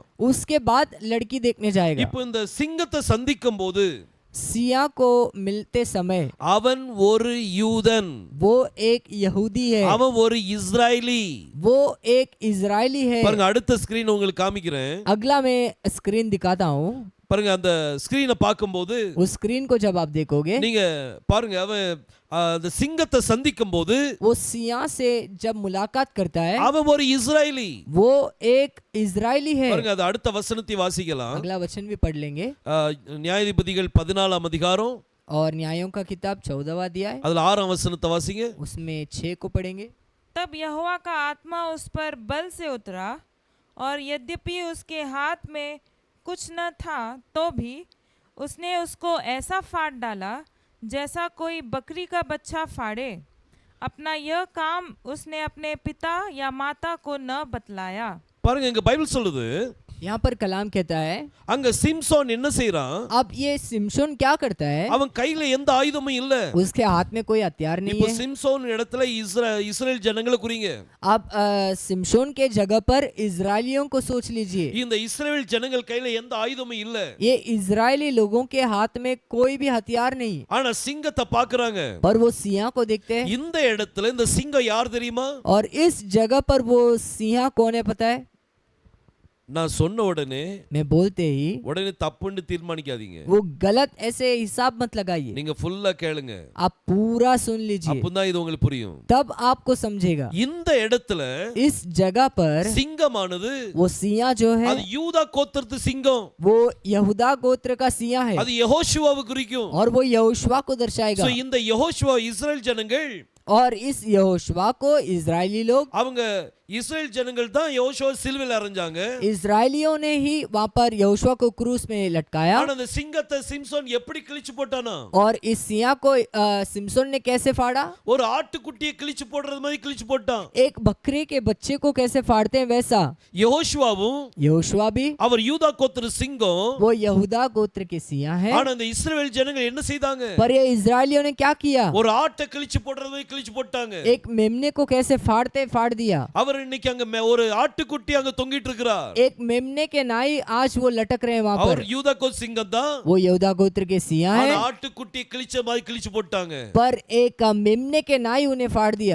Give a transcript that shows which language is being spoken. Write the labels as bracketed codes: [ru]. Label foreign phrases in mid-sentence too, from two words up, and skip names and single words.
[hi] उसके बाद लड़की देखने जाएगा। [ta] இப்போ இந்த சிங்கத்தை சந்திக்கும் போது [hi] सियाह को मिलते समय [ta] அவன் ஒரு யூதன், [hi] वो एक यहूदी है, [ta] அவன் ஒரு இஸ்ராயலி. [hi] वो एक इजरायली है। [ta] பாருங்க அடுத்த ஸ்கிரீன் உங்களுக்கு காமிக்கிறேன். [hi] अगला मैं स्क्रीन दिखाता हूँ। [ta] பாருங்க அந்த ஸ்கிரீனை பார்க்கும்போது [hi] उस स्क्रीन को जब आप देखोगे, [ta] நீங்க பாருங்க அவன் அந்த சிங்கத்தை சந்திக்கும் போது [hi] वो सियाह से जब मुलाकात करता है [ta] அவன் ஒரு இஸ்ராயலி. [hi] वो एक इजरायली है। [ta] பாருங்க அது அடுத்த வசனத்தை வாசிக்கலாம். [hi] अगला वचन भी पढ़ लेंगे। [ta] நியாயாதிபதிகள் 14ஆம் அதிகாரம் [hi] और न्यायों का किताब 14वां अध्याय, [ta] அதுல 6ஆம் வசனத்தை வாசிங்க. [hi] उसमें 6 को पढ़ेंगे। तब यहोवा का आत्मा उस पर बल से उतरा, और यद्यपि उसके हाथ में कुछ न था तो भी उसने उसको ऐसा फाड़ डाला जैसा कोई बकरी का बच्चा फाड़े। अपना यह काम उसने अपने पिता या माता को न बतलाया। [ta] பாருங்க இங்க பைபிள் சொல்லுது, [hi] यहाँ पर कलाम कहता है, [ta] அங்க சிம்சோன் என்ன செய்றான்? [hi] अब ये सिमशोन क्या करता है? [ta] அவன் கையில எந்த ஆயுதமும் இல்ல. [hi] उसके हाथ में कोई हथियार नहीं [ta] இப்போ [hi] है। [ta] சிம்சோன் இடத்துல இஸ்ரேல் ஜனங்களை குறிங்க. [hi] अब सिमशोन के जगह पर इजरायलियों को सोच लीजिए। [ta] இந்த இஸ்ரேல் ஜனங்கள் கையில எந்த ஆயுதமும் இல்ல. [hi] ये इजरायली लोगों के हाथ में कोई भी हथियार नहीं, [ta] ஆனா சிங்கத்தை பாக்குறாங்க. [hi] पर वो सिंह को देखते हैं। [ta] இந்த இடத்துல இந்த சிங்கம் யார் தெரியுமா? [hi] और इस जगह पर वो सिंह कौन है पता है? [ta] நான் சொன்ன உடனே [hi] मैं बोलते ही [ta] உடனே தப்புன்னு தீர்மானிக்காதீங்க. [hi] वो गलत ऐसे हिसाब मत लगाइए, [ta] நீங்க ஃபுல்லா கேளுங்க. [hi] आप पूरा सुन लीजिए, [ta] அப்பதான் இது உங்களுக்கு புரியும். [hi] तब आपको समझेगा। [ta] இந்த இடத்துல [hi] इस जगह पर [ta] சிங்கமானது [hi] वो सिंह जो है [ta] அது யூதா கோத்திரத்து சிங்கம். [hi] वो यहूदा गोत्र का सिंह है [ta] அது யெகோஷுவாவை குறிக்கும். [hi] और वो यहोशुआ को दर्शाएगा। [ta] So இந்த யெகோஷுவா இஸ்ரேல் ஜனங்கள் [hi] और इस यहोशुआ को इजरायली लोग, [ta] அவங்க இஸ்ரேல் ஜனங்கள் தான் யெகோஷுவா சிலுவையில் அறைஞ்சாங்க. [hi] इजरायलियों ने ही वहां पर यहोशुआ को क्रूस में लटकाया। [ta] ஆனா அந்த சிங்கத்தை சிம்சோன் எப்படி கிழிச்சு போட்டானா? [hi] और इस सिंह को सिमसोन ने कैसे फाड़ा? [ta] ஒரு ஆட்டுக்குட்டியை கிழிச்சு போடுறது மாதிரி கிழிச்சு போட்டான். [hi] एक बकरे के बच्चे को कैसे फाड़ते हैं वैसा [ta] யெகோஷுவாவும் [hi] यहोशुआ भी, [ta] அவர் யூதா கோத்திர சிங்கம். [hi] वो यहूदा गोत्र के सिंह है। [ta] ஆனா அந்த இஸ்ரவேல் ஜனங்கள் என்ன செய்தாங்க? [hi] पर ये इजरायलियों ने क्या किया? [ta] ஒரு ஆட்டை கிழிச்சு போடுறது மாதிரி கிழிச்சு போட்டாங்க. [hi] एक मेमने को कैसे फाड़ दिया। [ta] அவர் இன்னைக்கு அங்க ஒரு ஆட்டுக்குட்டி அங்க தொங்கிட்டு இருக்கிறார். [hi] एक मेमने के नाई आज वो लटक रहे हैं वहां [ta] அவர் [hi] पर। [ta] யூதா கோத்திர சிங்கம் தான். [hi] वो यहूदा गोत्र के सिंह [ta] ஆனா [hi] है, [ta] ஆட்டுக்குட்டியை கிழிச்ச மாதிரி கிழிச்சு போட்டாங்க. [hi] पर एक मेमने के नाई उन्हें फाड़ दिया।